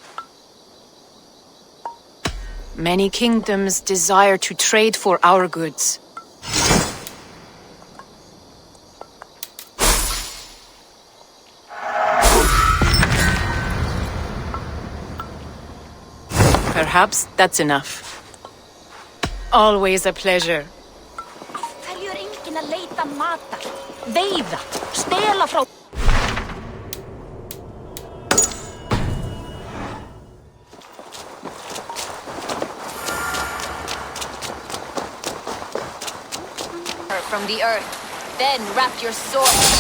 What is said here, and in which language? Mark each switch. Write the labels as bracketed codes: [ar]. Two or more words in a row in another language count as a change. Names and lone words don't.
[en] Many kingdoms desire to trade for our goods. Perhaps that's enough. Always a pleasure. [is] Hverju enginn að leita matar, veiða, stela frá... [en] From the earth, then wrap your sword.